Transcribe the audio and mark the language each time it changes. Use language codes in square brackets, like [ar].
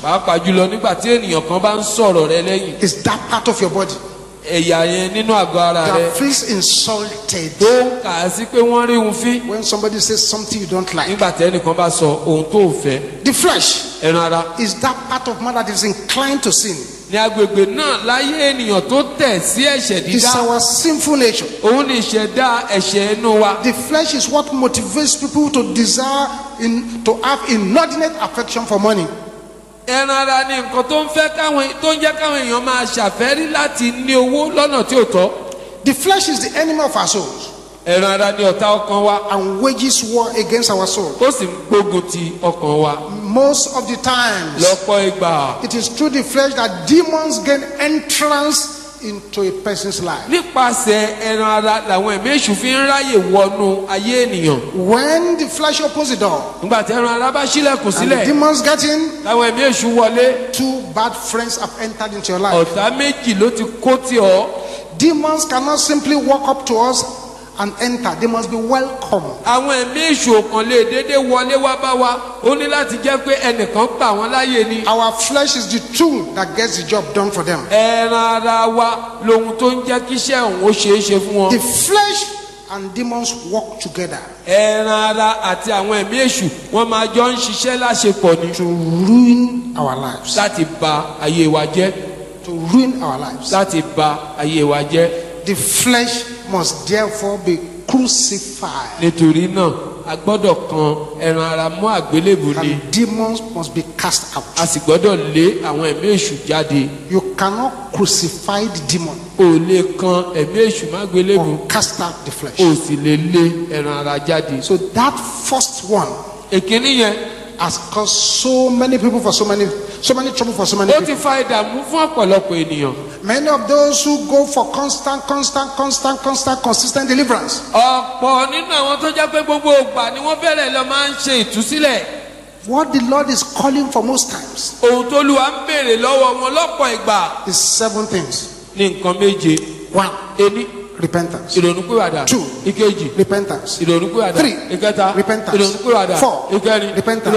[yo] pàápàá jùlọ nígbà tí ènìyàn kan bá ń sọ̀rọ̀ rẹ lẹ́yìn. [en] It's that part of your body [yo] ẹ̀yà yẹn nínú àgọ́ ara rẹ [en] that feels insulted [yo] tó ń kà á sí pé wọ́n rí òun fín [en] when somebody says something you don't like. [yo] nígbà tí ẹnìkan bá sọ ohun tó ò fẹ́. [en] The flesh [yo] ẹran ara [en] is that part of man that is inclined to sin. [yo] ní agbègbè náà láyé ènìyàn tó tẹ̀ sí ẹ̀ṣẹ̀ [en] It's [yo] dídá. [en] our sinful nature. [yo] òun ni ìṣẹ̀dá ẹ̀ṣẹ̀ inú wa. [en] The flesh is what motivates people to desire to have inordinate affection for money. [yo] ẹran ara ni nǹkan tó ń jẹ́ káwọn èèyàn máa ṣàfẹ́rí láti ní owó lọ́nà tí ò tọ́. [en] The flesh is the enemy of our souls [yo] ẹran ara ni ọ̀tá ọkàn wa. [en] and wages war against our soul. [yo] ó sì ń gbógun ti ọkàn wa. [en] Most of the times, [yo] lọ́pọ̀ ìgbà [en] it is through the flesh that demons gain entrance into a person's life. [yo] nípasẹ̀ ẹran ara làwọn ẹ̀mí èṣù fi ń ráyè wọnú ayé ènìyàn. [en] When the flesh opens the door [yo] nígbà tí ẹran ara bá ṣílẹ̀kùn [en] and the [yo] sílẹ̀ [en] demons get in, [yo] làwọn ẹ̀mí èṣù wọlé. [en] two bad friends have entered into your life. [yo] ọ̀tá méjì ló ti kó tì ọ́. [en] Demons cannot simply walk up to us and enter. They must be welcome. [yo] àwọn ẹ̀mí èṣù kan lè dédé wọlé wá bá wa ó ní láti jẹ́ pé ẹnìkan gbà wọ́n láyè ni. [en] Our flesh is the tool that gets the job done for them. [yo] ẹran ara wa lohun tó ń jẹ́ kíṣẹ́ òun ó ṣeé ṣe fún [en] The [yo] wọn. [en] flesh and demons work together [yo] ẹran ara àti àwọn ẹ̀mí èṣù wọ́n máa jọ ń ṣiṣẹ́ láṣepọ̀ ni. [en] to ruin our lives. [yo] láti bà ayé wa jẹ́. [en] To ruin our lives. [yo] láti bà ayé wa jẹ́. [en] The flesh must therefore be crucified. [yo] nítorí náà a gbọ́dọ̀ kan ẹran ara mọ́ àgbélébùú ni. [en] And demons must be cast out. [yo] a sì gbọ́dọ̀ lé àwọn ẹ̀mí èṣù jáde. [en] You cannot crucify the demon [yo] o lè kan ẹ̀mí èṣù má gbélébùú. [en] or cast out the flesh. [yo] o sì lè lé ẹran ara jáde. [en] So that first one [yo] èkíní yẹn [en] has caused so many people for so many trouble for so many [yo] ó ti [en] people. [yo] fa ìdààmú fún ọ̀pọ̀lọpọ̀ ènìyàn. [en] Many of those who go for consistent deliverance [yo] ọ̀pọ̀ nínú àwọn tó jẹ́ pé gbogbo ìgbà ni wọ́n bẹ̀rẹ̀ lọ máa ń ṣe ìtúsílẹ̀. [en] what the Lord is calling for most times [yo] ohun tó Olúwa ń béèrè lọ́wọ́ wọn lọ́pọ̀ ìgbà [en] is 7 things. [yo] ní nǹkan méje. [en] 1. [yo] ení [en] Repentance. [yo] ìrònúpìwàdà. [en] 2. [yo] ìkejì [en] Repentance. [yo] ìrònúpìwàdà. [en] 3. [yo] ìkẹta [en] Repentance. [yo] ìrònúpìwàdà. [en] 4. [yo] ìkẹrin [en] Repentance.